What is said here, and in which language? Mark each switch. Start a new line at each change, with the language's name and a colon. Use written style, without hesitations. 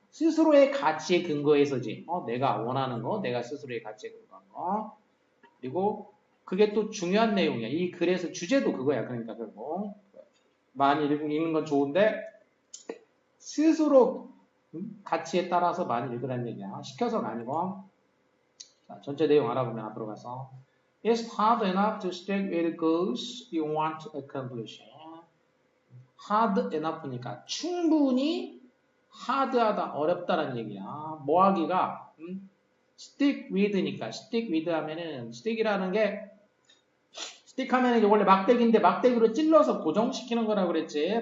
Korean: 스스로의 가치에 근거해서지. 내가 원하는 거, 내가 스스로의 가치에 근거한 거. 그리고 그게 또 중요한 내용이야. 이 글에서 주제도 그거야. 그러니까 결국 많이 읽는 건 좋은데 스스로 가치에 따라서 많이 읽으라는 얘기야. 시켜서가 아니고. 자, 전체 내용 알아보면 앞으로 가서
English: It's hard enough to stick with goals you want to accomplish.
Korean: hard enough니까 충분히 하드하다, 어렵다라는 얘기야. 뭐 하기가 stick with니까 stick with 하면은 stick이라는 게 스틱 하면 이제 원래 막대기인데 막대기로 찔러서 고정시키는 거라고 그랬지.